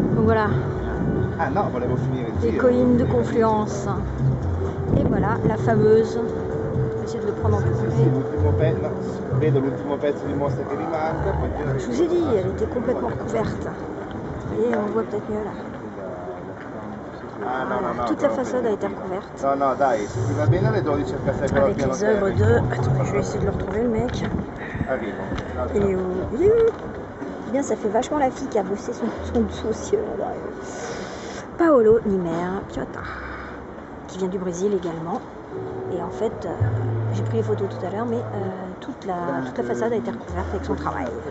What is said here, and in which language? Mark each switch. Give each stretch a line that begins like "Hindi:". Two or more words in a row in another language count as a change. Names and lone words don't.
French: voilà.
Italian: Ah no, volevo finire il
French: Les
Italian: giro.
French: collines de confluence. Et voilà, la fameuse. Je vais essayer de le prendre en plus.
Italian: Sì, l'ultimo pezzo, no, vedo l'ultimo pezzo di mostra che rimanca, poi girare.
French: Je vous ai dit, elle était complètement recouverte. Et on voit peut-être mieux là.
Italian: Ah, no, no, no,
French: Toute la façade a été recouverte.
Italian: No, no, dai, se ti va bene alle 12 cerca sempre
French: Avec les œuvres de... Attends, je vais essayer de le retrouver le mec.
Italian: Arrivo.
French: Il est où? Il est où? Eh bien, ça fait vachement la fille qui a bossé son dossier là. Paolo Nimer Piotta, qui vient du Brésil également. Et en fait, j'ai pris les photos tout à l'heure, mais toute la façade a été recouverte avec son travail.